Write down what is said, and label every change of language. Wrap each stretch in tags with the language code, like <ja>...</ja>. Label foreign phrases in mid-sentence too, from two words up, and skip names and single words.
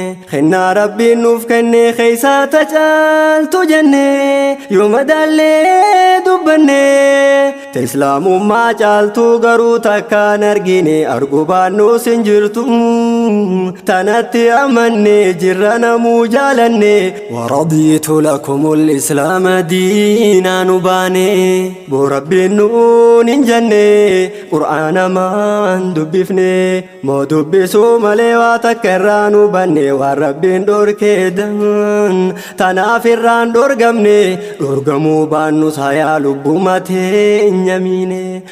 <om>Kennaa Rabbiin nuuf kenne keeysa tacaaltu jenne. Yoo madaallee dubbanne. Ta Islaamummaa caaltu garuu takkaan argine. Argu baannus hin jirtu. Tanatti amanne jirra namuu jaalanne.</om> <ar>ورضيت لكم الإسلام دينا</ar> <om>nu baane. Boo Rabbiin nuun hin jenne. Qur'aana maan dubbifne. Moo dubbisuu malee waa takka irraa nu banne. Waan Rabbiin dhorkee dan. Tanaaf irraan dhorgamne. Dhorgamuu baannus hayaa lubbuma teenya miine.</om>